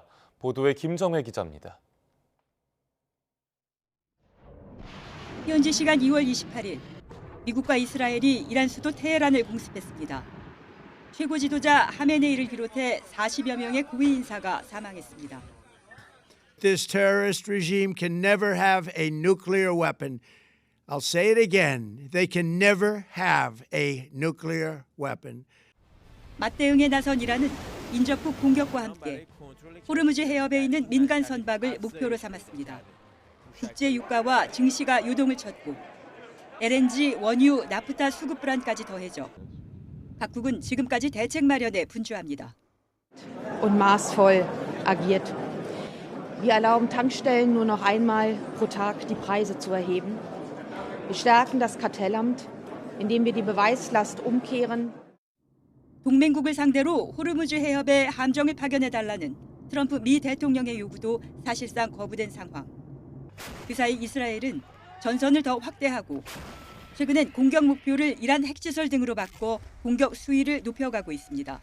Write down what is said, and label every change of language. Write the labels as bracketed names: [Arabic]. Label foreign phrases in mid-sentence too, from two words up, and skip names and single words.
[Korean] 보도에 김정혜 기자입니다. 현지 시간 2월 28일, 미국과 이스라엘이 이란 수도 테헤란을 공습했습니다. 최고 지도자 하메네이를 비롯해 40여 명의 고위 인사가 사망했습니다. [English] This terrorist regime can never have a nuclear weapon. I'll say it again. They can never have a nuclear weapon. [Korean] 맞대응에 나선 이란은 인접국 공격과 함께 호르무즈 해협에 있는 민간 선박을 목표로 삼았습니다. 국제 유가와 증시가 요동을 쳤고 LNG, 원유, 나프타 수급 불안까지 더해져 각국은 지금까지 대책 마련에 분주합니다. [German] Und maßvoll agiert. Wir erlauben Tankstellen nur noch einmal pro Tag die Preise zu erheben. Wir stärken das Kartellamt, indem wir die Beweislast umkehren. [Korean] 동맹국을 상대로 호르무즈 해협에 함정을 파견해달라는 트럼프 미 대통령의 요구도 사실상 거부된 상황. 그 사이 이스라엘은 전선을 더 확대하고 최근엔 공격 목표를 이란 핵시설 등으로 바꿔 공격 수위를 높여가고 있습니다.